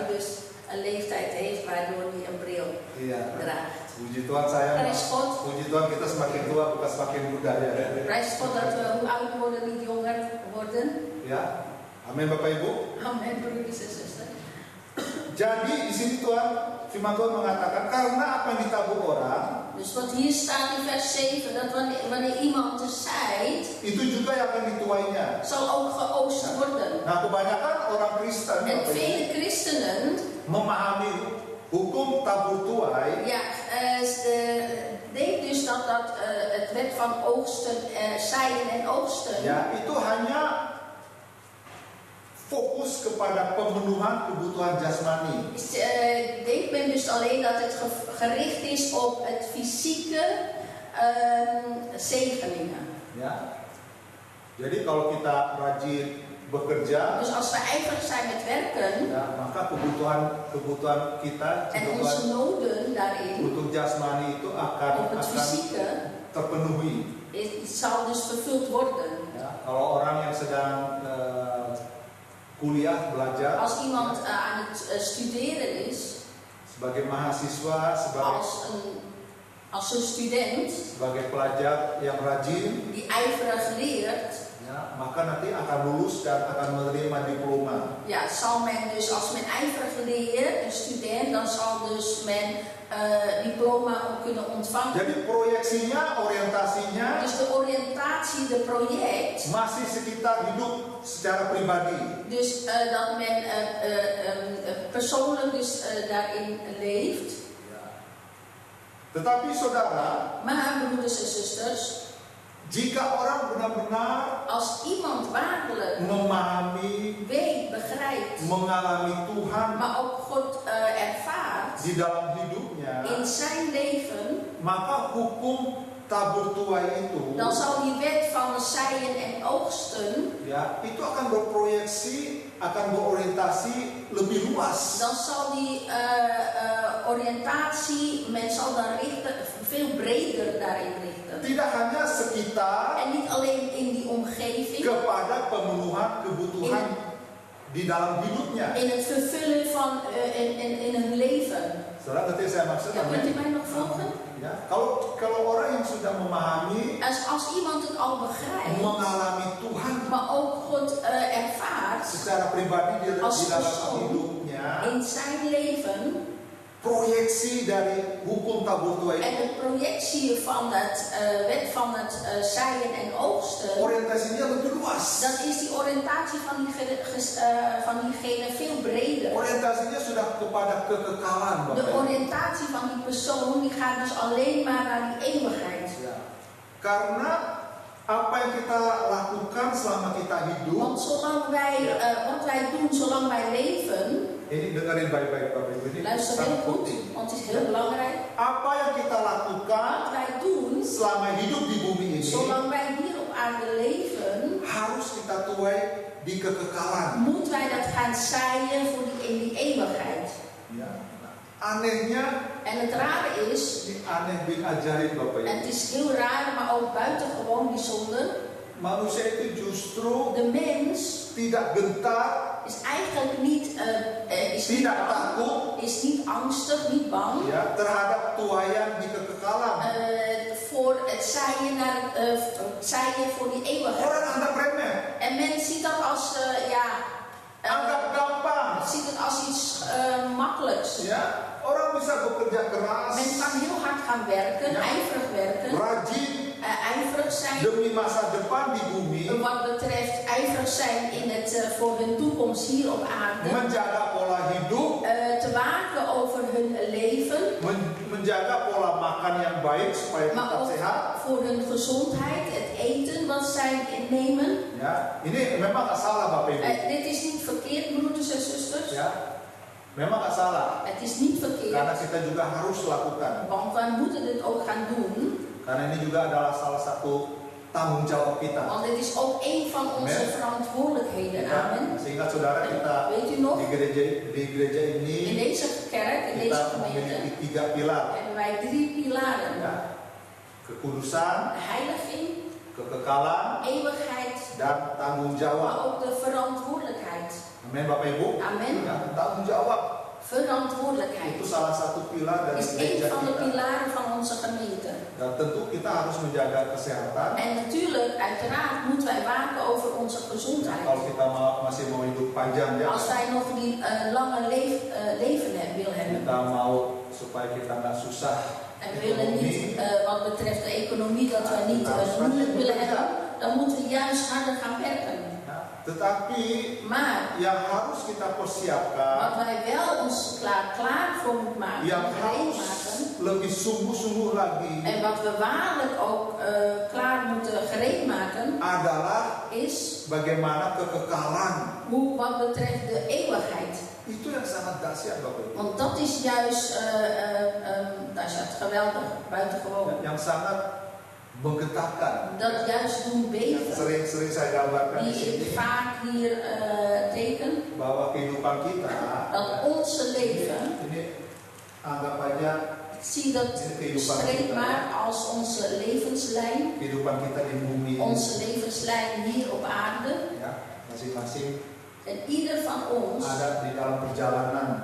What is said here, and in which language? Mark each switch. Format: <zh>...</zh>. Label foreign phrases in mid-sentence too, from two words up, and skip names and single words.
<nl>hij dus een leeftijd heeft waardoor hij een bril</nl> <id>Iya.</id> <nl>draagt.</nl> <id>Puji Tuhan saya.</id> <nl>Prijs God.</nl> <id>Puji Tuhan kita semakin tua bukan semakin muda ya.</id> <nl>Prijs God dat we hoe oud worden niet jonger worden.</nl> <id>Ya. Amin Bapak Ibu.</id> <nl>Amen, broeders en zusters.</nl> <id>Jadi di sini firman Tuhan mengatakan karena apa yang ditabur orang</id> <nl>Dus wat hier staat in vers 7, dat wanneer iemand zaait,</nl> <id>itu juga yang akan dituainya.</id> <nl>zal ook geoogst worden.</nl> <id>Nah, kebanyakan orang Kristen</id> <nl>En</nl> <id>Bapak Ibu,</id> <nl>vele christenen,</nl> <id>memahami hukum tabur tuai</id> <nl>ja, denk dus dat het wet van oogsten, zaaien en oogsten,</nl> <id>ya itu hanya fokus kepada pemenuhan kebutuhan jasmani.</id> <nl>denkt men dus alleen dat het gericht is op het fysieke zegeningen.</nl> <id>Ya. Jadi kalau kita rajin bekerja,</id> <nl>Dus als we ijverig zijn met werken</nl> <id>ya, maka kebutuhan kita</id> <nl>en onze noden daarin,</nl> <id>untuk jasmani itu</id> <nl>op</nl> <id>akan</id> <nl>het fysieke,</nl> <id>terpenuhi.</id> <nl>het zal dus vervuld worden.</nl> <id>Ya, kalau orang yang sedang kuliah belajar,</id> <nl>Als iemand aan het studeren is,</nl> <id>sebagai mahasiswa,</id> <nl>als een student</nl> <id>sebagai pelajar yang rajin,</id> <nl>die ijverig leert,</nl> <id>ya, maka nanti akan lulus dan akan menerima diploma.</id> <nl>ja, zal men dus, als men ijverig leert, een student, dan zal dus men diploma ook kunnen ontvangen.</nl> <id>Jadi proyeksinya, orientasinya</id> <nl>Dus de oriëntatie, de project,</nl> <id>masih sekitar hidup secara pribadi.</id> <nl>dus dat men persoonlijk dus daarin leeft.</nl> <id>Tetapi saudara,</id> <nl>Maar broeders en zusters,</nl> <id>jika orang benar-benar</id> <nl>als iemand waarlijk</nl> <id>memahami,</id> <nl>weet, begrijpt,</nl> <id>mengalami Tuhan</id> <nl>maar ook God ervaart</nl> <id>di dalam hidupnya,</id> <nl>in zijn leven,</nl> <id>maka hukum tabur tuai itu,</id> <nl>dan zal die wet van zaaien en oogsten,</nl> <id>ya, itu akan berproyeksi, akan berorientasi lebih luas.</id> <nl>dan zal die oriëntatie, men zal dan richten, veel breder daarin richten.</nl> <id>Tidak hanya sekitar</id> <nl>En niet alleen in die omgeving,</nl> <id>kepada pemenuhan kebutuhan di dalam hidupnya.</id> <nl>in het vervullen van in hun leven.</nl> <id>Saudara ngerti saya maksud?</id> <nl>Ja, kunt u mij nog volgen?</nl> <id>Ya, kalau orang yang sudah memahami,</id> <nl>Als iemand het al begrijpt,</nl> <id>mengalami Tuhan</id> <nl>maar ook God ervaart</nl> <id>secara pribadi di</id> <nl>Als</nl> <id>dalam</id> <nl>persoon.</nl> <id>hidupnya,</id> <nl>in zijn leven,</nl> <id>proyeksi dari hukum tabur tuai</id> <nl>en</nl> <id>itu,</id> <nl>de projectie van het wet van het zaaien en oogsten,</nl> <id>orientasinya lebih luas.</id> <nl>dan is die oriëntatie van diegene veel breder.</nl> <id>Orientasinya sudah kepada kekekalan,</id> <nl>De</nl> <id>Bapak Ibu.</id> <nl>oriëntatie van die persoon die gaat dus alleen maar naar die eeuwigheid.</nl> <id>Ya. Karena Apa yang kita lakukan selama kita hidup,</id> <nl>Want zolang wij, wat wij doen zolang wij leven,</nl> <id>ini dengerin baik-baik Bapak Ibu, ini</id> <nl>luister</nl> <id>sangat</id> <nl>heel goed,</nl> <id>penting.</id> <nl>want het is heel belangrijk.</nl> <id>Apa yang kita lakukan</id> <nl>Wat wij doen,</nl> <id>selama hidup di bumi ini</id> <nl>zolang wij hier op aarde leven,</nl> <id>harus kita tuai di kekekalan.</id> <nl>moeten wij dat gaan zaaien voor in die eeuwigheid.</nl> <id>Ya. Anehnya,</id> <nl>En het rare is,</nl> <id>ini aneh bin ajaib Bapak</id> <nl>en</nl> <id>Ibu.</id> <nl>het is heel raar, maar ook buitengewoon bijzonder,</nl> <id>Manusia itu justru</id> <nl>de mens</nl> <id>tidak gentar,</id> <nl>is eigenlijk niet, is niet</nl> <id>tidak</id> <nl>bang,</nl> <id>takut</id> <nl>is niet angstig, niet bang</nl> <id>ya terhadap tuayan di kekekalan.</id> <nl>voor het zaaien voor die eeuwigheid.</nl> <id>Orang anggap remeh,</id> <nl>En men ziet dat als,</nl> <id>anggap gampang.</id> <nl>ziet het als iets makkelijks.</nl> <id>Ya, orang bisa bekerja keras,</id> <nl>Men kan heel hard gaan werken, Ja. ijverig werken,</nl> <id>rajin</id> <nl>ijverig zijn.</nl> <id>demi masa depan di bumi,</id> <nl>Wat betreft ijverig zijn in het, voor hun toekomst hier op aarde.</nl> <id>menjaga pola hidup,</id> <nl>Te waken over hun leven.</nl> <id>menjaga pola makan yang baik supaya</id> <nl>Maar</nl> <id>tetap</id> <nl>ook</nl> <id>sehat.</id> <nl>voor hun gezondheid, het eten wat zij nemen.</nl> <id>Ya, ini memang nggak salah Bapak Ibu.</id> <nl>Dit is niet verkeerd, broeders en zusters.</nl> <id>Ya, memang nggak salah.</id> <nl>Het is niet</nl> <id>Karena</id> <nl>verkeerd,</nl> <id>kita juga harus lakukan.</id> <nl>want wij moeten dit ook gaan doen.</nl> <id>Karena ini juga adalah salah satu tanggung jawab kita.</id> <nl>Want dit is ook een van onze</nl> <id>Amen.</id> <nl>verantwoordelijkheden. Amen.</nl> <id>Sehingga saudara kita</id> <nl>Weet u nog?</nl> <id>di gereja</id> <nl>In</nl> <id>ini</id> <nl>deze kerk, in deze</nl> <id>kita memiliki</id> <nl>gemeente,</nl> <id>3 pilar.</id> <nl>hebben wij 3 pilaren.</nl> <id>Ya, kekudusan,</id> <nl>Heiliging,</nl> <id>kekekalan,</id> <nl>eeuwigheid,</nl> <id>dan tanggung</id> <nl>maar</nl> <id>jawab.</id> <nl>ook de verantwoordelijkheid.</nl> <id>Amin Bapak Ibu.</id> <nl>Amen.</nl> <id>Ya, tanggung jawab</id> <nl>Verantwoordelijkheid</nl> <id>itu salah satu pilar dari</id> <nl>is een</nl> <id>gereja</id> <nl>van de</nl> <id>kita.</id> <nl>pilaren van onze gemeente.</nl> <id>Dan tentu kita harus menjaga kesehatan.</id> <nl>En natuurlijk, uiteraard, moeten wij waken over onze</nl> <id>Kalau</id> <nl>gezondheid.</nl> <id>kita masih mau hidup panjang ya,</id> <nl>Als wij nog die lange leven wil hebben.</nl> <id>kita mau supaya kita nggak susah</id> <nl>En we willen niet,</nl> <id>ekonomi,</id> <nl>wat betreft de economie, dat wij niet moeilijk willen hebben. Dan moeten we juist harder gaan werken.</nl> <id>ya, tetapi</id> <nl>Maar</nl> <id>yang harus kita persiapkan,</id> <nl>wat wij wel ons klaar voor moeten maken,</nl> <id>yang</id> <nl>gereed</nl> <id>harus</id> <nl>maken.</nl> <id>lebih sungguh-sungguh lagi</id> <nl>En wat we waarlijk ook klaar moeten gereed maken,</nl> <id>adalah</id> <nl>is</nl> <id>bagaimana kekekalan.</id> <nl>wat betreft de eeuwigheid.</nl> <id>Itu yang sangat dahsyat Bapak Ibu.</id> <nl>Want dat is juist, dat is het geweldig, buitengewoon.</nl> <id>Yang sangat menggetarkan.</id> <nl>Dat juist doen beven,</nl> <id>Sering-sering saya gambarkan di</id> <nl>die</nl> <id>sini</id> <nl>ik vaak hier teken,</nl> <id>bahwa kehidupan kita</id> <nl>dat onze leven,</nl> <id>ini anggap aja</id> <nl>ik zie dat streep maar als onze levenslijn,</nl> <id>kehidupan kita di bumi ini,</id> <nl>onze levenslijn hier op aarde.</nl> <id>ya, masing-masing</id> <nl>En ieder van ons</nl> <id>ada di dalam perjalanan.</id>